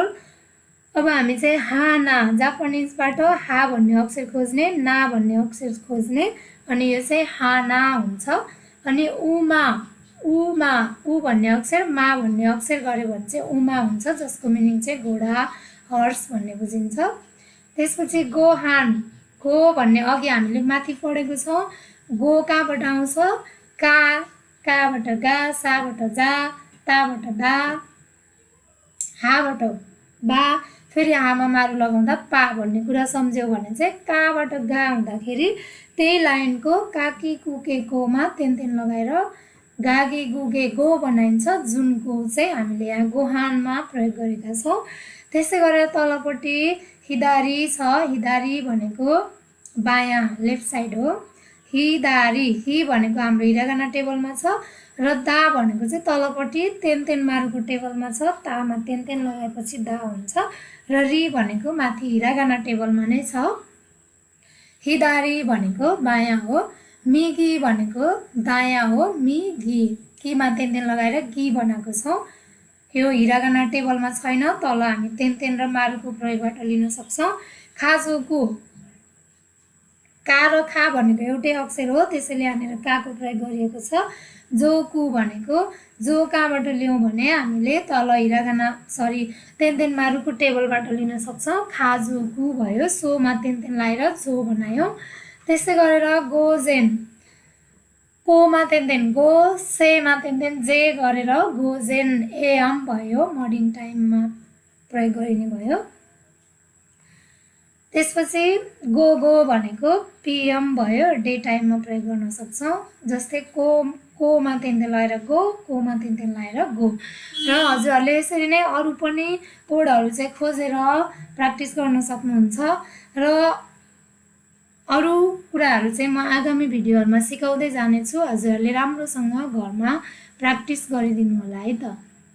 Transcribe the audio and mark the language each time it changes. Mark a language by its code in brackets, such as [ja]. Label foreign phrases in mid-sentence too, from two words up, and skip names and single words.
[ne] अब हामी चाहिँ हाना जापानिजबाट हा भन्ने अक्षर खोज्ने, ना भन्ने अक्षर खोज्ने अनि यो चाहिँ हाना हुन्छ। अनि उमा उ भन्ने अक्षर मा भन्ने अक्षर गऱ्यो भने चाहिँ उमा हुन्छ, जसको मिनिङ चाहिँ घोडा हर्स भन्ने बुझिन्छ। त्यसपछि गोहान, गो भन्ने अघि हामीले माथि पढेको छौँ। गो कहाँबाट आउँछ काबाट गा, साबाट जा, ताबाट दा, हाबाट बा, फेरि हामा मारु लगाउँदा पा भन्ने कुरा सम्झ्यौ भने चाहिँ काबाट गा हुँदाखेरि त्यही लाइनको काकी कुकेकोमा तेन्तेन लगाएर गागे गुगे गो बनाइन्छ, जुन गो चाहिँ हामीले यहाँ गोहानमा प्रयोग गरेका छौँ। त्यसै गरेर तलपट्टि हिदारी छ, हिदारी भनेको बायाँ [en] left side [ne] हो। हिदारी, हि भनेको हाम्रो हिरागाना टेबलमा छ र दा भनेको चाहिँ तलपट्टि तेन तेन मारुको टेबलमा छ, तामा तेन तेन लगाएपछि दा हुन्छ। र री भनेको माथि हिरागाना टेबलमा नै छ। हिदारी भनेको बायाँ हो। मिगी भनेको दायाँ हो। मिगी कीमा तेन तेन लगाएर गी बनाएको छौँ। यो हिरागाना टेबलमा छैन, तल हामी तेन तेन र मारुको प्रयोगबाट लिन सक्छौँ। खाजुकु का र खा भनेको एउटै अक्षर हो, त्यसैले यहाँनिर काको प्रयोग गरिएको छ। जोकु भनेको जो कहाँबाट ल्याउँ भने हामीले तल हिरागाना तेन तेन मारुको टेबलबाट लिन सक्छौँ। खाजुकु भयो, सोमा तेन तेन लगाएर जो बनायौँ। त्यस्तै गरेर गोजेन कोमा तेन तेन गो, सेमा तेन तेन जे गरेर गोजेन एएम भयो, मर्निङ टाइममा प्रयोग गरिने भयो। त्यसपछि गो गो भनेको पिएम भयो, डे टाइममा प्रयोग गर्न सक्छौँ। जस्तै कोमा तेन तेन लगाएर गो, कोमा तेन तेन लगाएर गो। र हजुरहरूले यसरी नै अरू पनि वर्डहरू चाहिँ खोजेर प्र्याक्टिस गर्न सक्नुहुन्छ। र अरू कुराहरू चाहिँ म आगामी भिडियोहरूमा सिकाउँदै जानेछु। हजुरहरूले राम्रोसँग घरमा प्र्याक्टिस गरिदिनु होला है त।